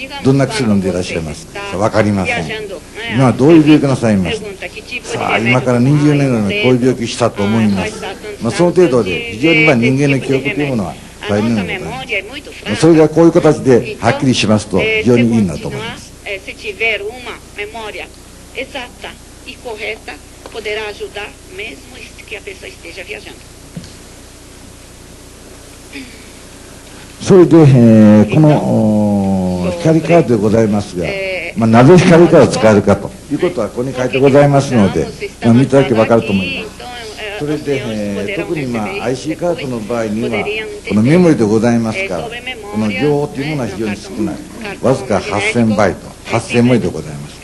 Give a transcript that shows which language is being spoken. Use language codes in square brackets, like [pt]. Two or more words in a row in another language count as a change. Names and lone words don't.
[ja] どんな薬飲んでいらっしゃいますか分かりません。今はどういう病気なさいますさあ今から20年後にこういう病気したと思います。その程度で非常に人間の記憶というものは大変なのでございます。それがこういう形ではっきりしますと非常にいいなと思います。 [pt] Se tiver uma memória exata e correta poderá ajudar mesmo que a pessoa esteja viajando. [ja] それで、この光カードでございますが、なぜ光カードを使えるかということはここに書いてございますので、見ていただけば分かると思います。それで、特にIC カードの場合にはこのメモリでございますから、この情報というものは非常に少ない、わずか8000バイト、8000文字でございます。